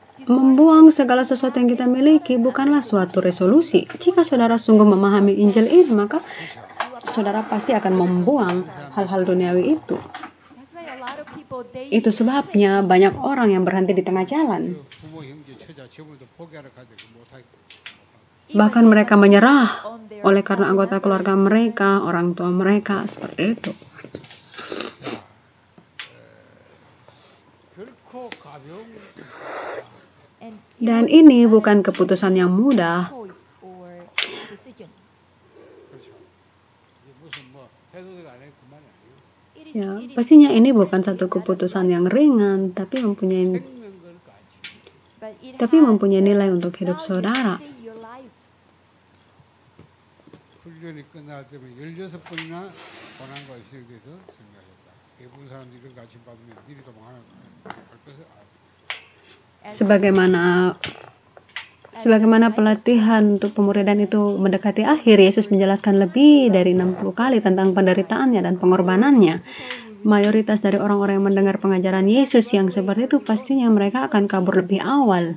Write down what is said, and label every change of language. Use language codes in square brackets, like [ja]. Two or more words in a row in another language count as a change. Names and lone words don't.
[id] Membuang segala sesuatu yang kita miliki bukanlah suatu resolusi. Jika saudara sungguh memahami Injil ini, maka saudara pasti akan membuang hal-hal duniawi itu. Itu sebabnya banyak orang yang berhenti di tengah jalan. [ko] 부모, 형제, 처자, 재물도 포기하러 가야 되고 못하고. [id] Bahkan mereka menyerah oleh karena anggota keluarga mereka, orang tua mereka, seperti itu. [ko] 결코 가벼운 [id] Dan ini bukan keputusan yang mudah. [ko] 그렇죠. 이게 무슨 뭐 해도가 아니고 그만이 아니에요. [id] Ya, pastinya ini bukan satu keputusan yang ringan, tapi mempunyai nilai untuk hidup saudara. [ko] 훈련이 끝날 때면 16번이나 고난과 희생에 대해서 생각했다. 대부분 사람들이 이런 가르침 받으면 미리 도망할 것을 [id] Sebagaimana pelatihan untuk pemuridan itu mendekati akhir, Yesus menjelaskan lebih dari 60 kali tentang penderitaannya dan pengorbanannya. Mayoritas dari orang-orang yang mendengar pengajaran Yesus yang seperti itu pastinya mereka akan kabur lebih awal.